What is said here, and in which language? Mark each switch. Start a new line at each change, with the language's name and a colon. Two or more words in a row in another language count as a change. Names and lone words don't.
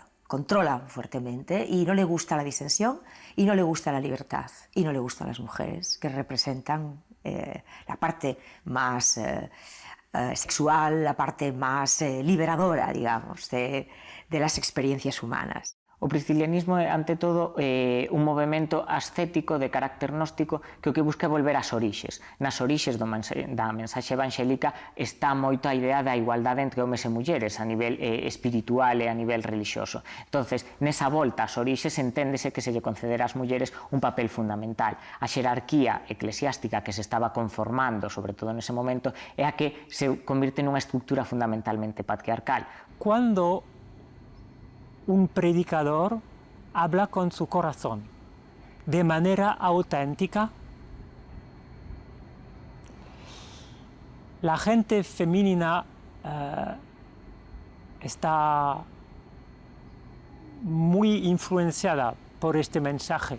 Spanish: Controla fuertemente y no le gusta la disensión y no le gusta la libertad y no le gustan las mujeres, que representan la parte más sexual, la parte más liberadora, digamos, de las experiencias humanas.
Galician: O priscilianismo é, ante todo, un movimento ascético de carácter gnóstico que o que busca é volver ás orixes. Nas orixes da mensaxe evangélica está moito a idea da igualdade entre homes e mulleres a nivel espiritual e a nivel religioso. Entonces, nesa volta ás orixes enténdese que se lle concedera ás mulleres un papel fundamental. A xerarquía eclesiástica que se estaba conformando, sobre todo nese momento, é a que se convirte nunha estructura fundamentalmente patriarcal.
Spanish: Cuando un predicador habla con su corazón de manera auténtica, la gente femenina está muy influenciada por este mensaje.